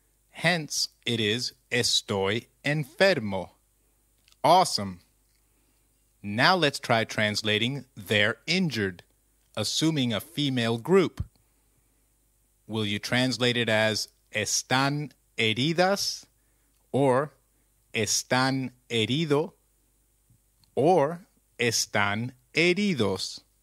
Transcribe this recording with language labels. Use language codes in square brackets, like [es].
[en] Hence, it is [es] estoy enfermo. [en] Awesome. Now let's try translating they're injured, assuming a female group. Will you translate it as [es] están heridas, [en] or [es] están herido, [en] or [es] están heridos?